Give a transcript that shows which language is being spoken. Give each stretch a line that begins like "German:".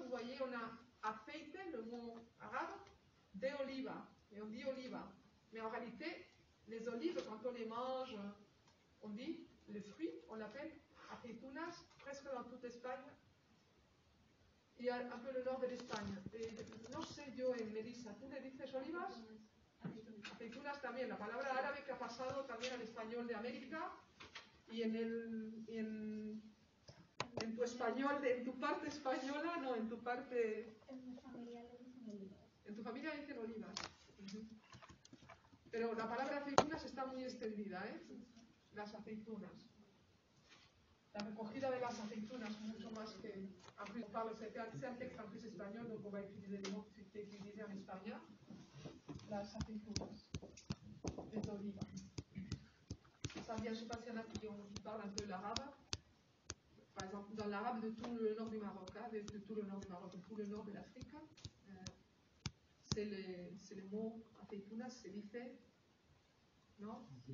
French: Vous voyez, on a aceite, le mot arabe, de oliva. Et on dit oliva. Mais en réalité, les olives, quand on les mange, on dit le fruit, on l'appelle aceitunas, presque dans toute l'Espagne. Il y a un peu le nord de l'Espagne.
Spanish: No sé yo en Melissa, ¿tú le dices olivas? Aceitunas también. La palabra árabe que ha pasado también al español de América. Y en tu español, en tu parte española, no, en tu parte... En mi familia le dicen olivas. En tu familia dicen olivas. Pero la palabra aceitunas está muy extendida, ¿eh? Las aceitunas. La recogida de las aceitunas, mucho más que...
French: En on parle, c'est un texte en plus espagnol, donc on va utiliser les mots qui étaient utilisés en espagnol. Las aceitunas. Les olivas. Ça vient, je ne sais pas s'il y en a qui parlent un peu l'arabe. Par exemple, dans l'arabe de tout le nord du Maroc, hein, de tout le nord du Maroc, de tout le nord de l'Afrique, c'est le mot aceitunas,
Spanish: se dice,
French: non?